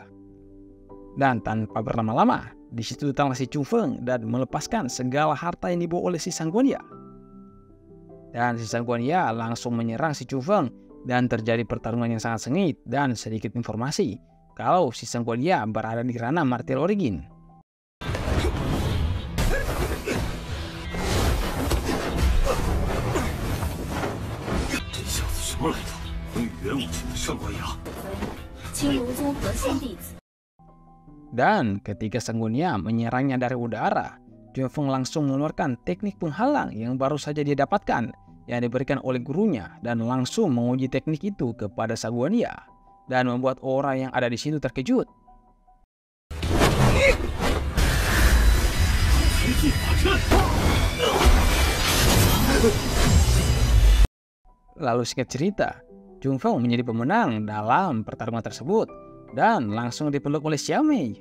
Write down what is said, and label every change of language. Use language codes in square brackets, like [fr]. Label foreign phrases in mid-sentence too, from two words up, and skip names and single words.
[id] Dan tanpa berlama-lama, di situ datanglah si Chunfeng dan melepaskan segala harta yang dibawa oleh si Sangguan Ya. Dan si Sangguan Ya langsung menyerang si Chunfeng dan terjadi pertarungan yang sangat sengit. Dan sedikit informasi kalau si Sangguan Ya berada di ranah [en] Martial Origin. [zh] 什么来头？能与元武境的上官雅？青卢宗核心弟子。 [id] Dan ketika Sangguan Ya menyerangnya dari udara, Chunfeng langsung mengeluarkan teknik penghalang yang baru saja dia dapatkan yang diberikan oleh gurunya, dan langsung menguji teknik itu kepada Sangguan Ya. dan membuat orang yang ada di situ terkejut. Lalu singkat cerita, Chun Feng menjadi pemenang dalam pertarungan tersebut dan langsung dipeluk oleh Xiaomei.